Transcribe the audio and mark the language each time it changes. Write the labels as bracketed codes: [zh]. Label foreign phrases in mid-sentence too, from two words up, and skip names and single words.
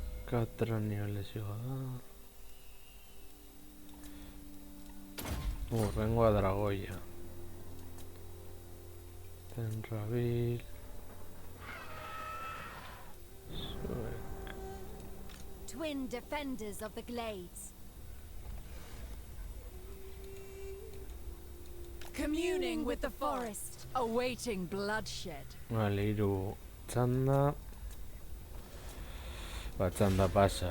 [eu] Katrania lezioa da. Urrengoa dragoia. Tenrabil. [en] Twin defenders of the glades. Communing with the forest, awaiting bloodshed. [eu] Vale, hiru txanda. Txanda pasa.